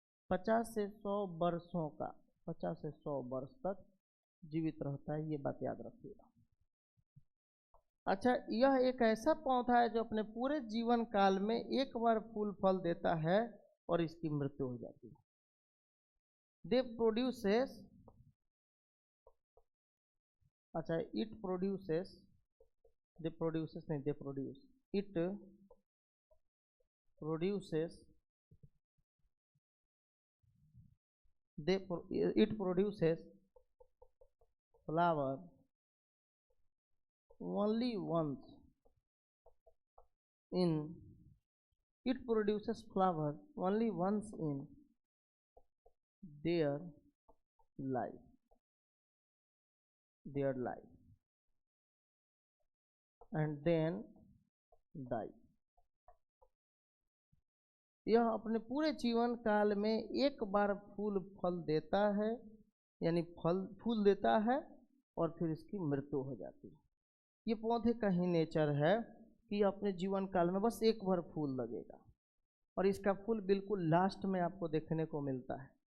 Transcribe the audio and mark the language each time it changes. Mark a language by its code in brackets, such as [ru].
[hi] 50 से 100 वर्षों का। 50 से 100 वर्ष तक जीवित रहता है, ये बात याद रखिएगा। अच्छा, यह एक ऐसा पौधा है जो अपने पूरे जीवन काल में एक बार फूल फल देता है और इसकी मृत्यु हो जाती है। [en] They produces, अच्छा, it produces, they produces नहीं, they produce, it produces, it produces flower only once in it produces flower only once in their life, and then die। [hi] यह अपने पूरे जीवन काल में एक बार फूल फल देता है, यानी फूल देता है और फिर इसकी मृत्यु हो जाती है। ये पौधे का ही नेचर है कि अपने जीवन काल में बस एक बार फूल लगेगा और इसका फूल बिल्कुल लास्ट में आपको देखने को मिलता है।